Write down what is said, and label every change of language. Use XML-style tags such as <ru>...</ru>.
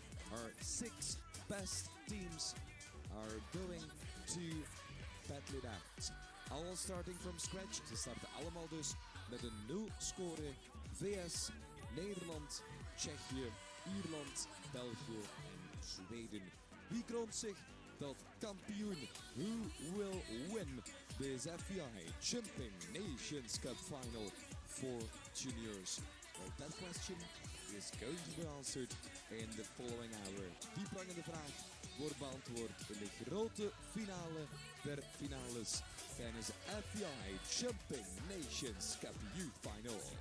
<en>Our 6 best teams are going to battle it out. All starting from scratch.</en> <nl>Ze starten allemaal dus met een 0 score. VS, Nederland, Tsjechië, Ierland, België en Zweden. Wie kroont zich tot kampioen?</nl> <en>Who will win this FEI Jumping Nations Cup final for juniors? Well, that question is going to be answered in the following hour.</en> <nl>Die prangende vraag wordt beantwoord in de grote finale der finales tijdens de FEI Jumping Nations Cup Youth Final.</nl>